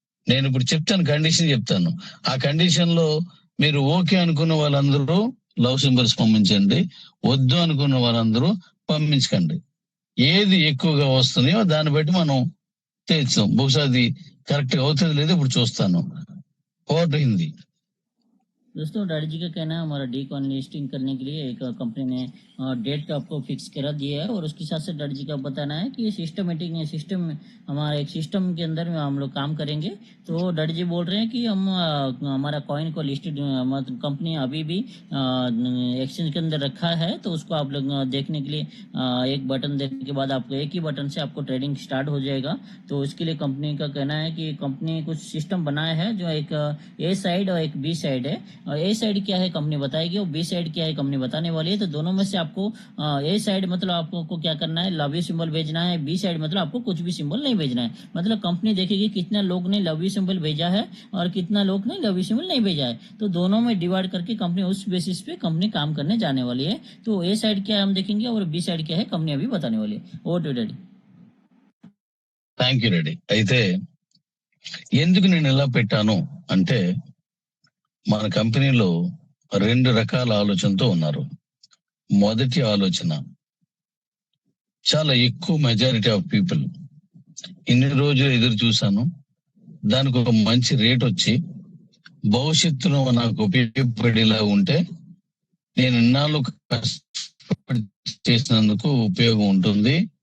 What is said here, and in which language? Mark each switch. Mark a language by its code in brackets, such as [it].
[te] నేను ఇప్పుడు చెప్తాను, కండిషన్ చెప్తాను. ఆ కండిషన్ లో మీరు ఓకే అనుకున్న వాళ్ళందరూ లవ్ సింబల్స్ పంపించండి, వద్దు అనుకున్న వాళ్ళందరూ పంపించకండి. ఏది ఎక్కువగా వస్తున్నాయో దాన్ని బట్టి మనం తెచ్చాం. బహుశా అది కరెక్ట్ అవుతుంది లేదు ఇప్పుడు చూస్తాను. [en] ఓటు హిందీ [hi] दोस्तों डैडी जी का कहना है हमारा डी कॉइन लिस्टिंग करने के लिए एक कंपनी ने डेट आपको फिक्स करा दिया है और उसके साथ साथ डैडी जी का बताना है कि ये सिस्टमेटिक सिस्टम हमारा एक सिस्टम के अंदर में हम लोग काम करेंगे। तो डैडी जी बोल रहे हैं कि हम हमारा कॉइन को लिस्टेड मतलब कंपनी अभी भी एक्सचेंज के अंदर रखा है, तो उसको आप लोग देखने के लिए एक बटन देखने के बाद आपको एक ही बटन से आपको ट्रेडिंग स्टार्ट हो जाएगा। तो इसके लिए कंपनी का कहना है कि कंपनी कुछ सिस्टम बनाया है जो एक ए साइड और एक बी साइड है। और ए साइड क्या है कंपनी बताएगी और बी साइड क्या है कंपनी बताने वाली है। तो दोनों में से आपको ए साइड मतलब आपको क्या करना है, लव यू सिंबल भेजना है। बी साइड मतलब आपको कुछ भी सिंबल नहीं भेजना है। मतलब कंपनी देखेगी कितना लोग ने लव यू सिंबल भेजा है और कितना लोग ने लव यू सिंबल नहीं भेजा है। तो दोनों में डिवाइड करके कंपनी उस बेसिस पे कंपनी काम करने जाने वाली है। तो ए साइड क्या है हम देखेंगे और बी साइड क्या है कंपनी अभी बताने वाली है। [en] Over to daddy. Thank you Reddy. [te] అయితే ఎందుకు నేను ఇలా పెట్టాను అంటే మన కంపెనీలో 2 రకాల ఆలోచనతో ఉన్నారు. మొదటి ఆలోచన చాలా ఎక్కువ [en] majority of people [te] ఇన్ని రోజులు ఎదురు చూశాను, దానికి ఒక మంచి రేట్ వచ్చి భవిష్యత్తులో నాకు ఉపయోగపడేలా ఉంటే నేను ఇన్నాళ్ళు కష్టపడి చేసినందుకు ఉపయోగం ఉంటుంది,